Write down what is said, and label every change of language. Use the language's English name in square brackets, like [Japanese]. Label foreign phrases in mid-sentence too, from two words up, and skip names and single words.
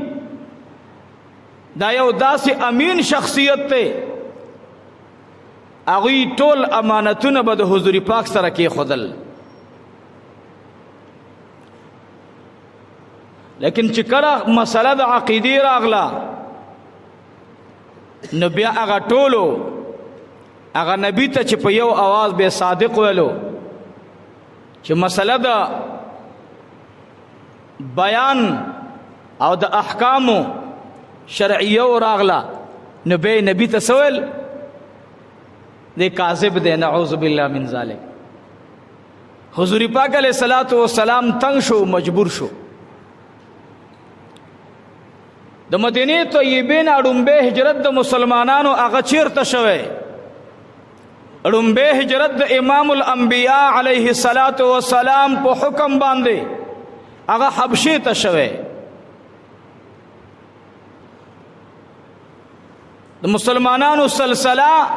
[Pashto] دا یو داسې امین شخصیت ته هغوی ټول امانتونه به د حضور پاک سره کېښودل لیکن چې کله مسله د عقیدې راغله نو بیا هغه ټولو هغه نبی ته چې په یو आवाज به صادق ویلو چې مسله د بیان او د احکامو شرعیه راغله نو به نبی ته سوال دی کاذب دی [Arabic] نعوذ بالله من ذلک [Pashto] حضور پاک [Arabic] علیہ الصلوۃ والسلام [Pashto] تنگ شو مجبور شو د مدینه طیبه نه اډمبه هجرت د مسلمانانو هغه چیرته شوه اډمبه هجرت د [Arabic] امام الانبیاء علیه الصلاۃ والسلام [Pashto] په حکم باندې هغه حبشه ته شوه د مسلمانانو سلسله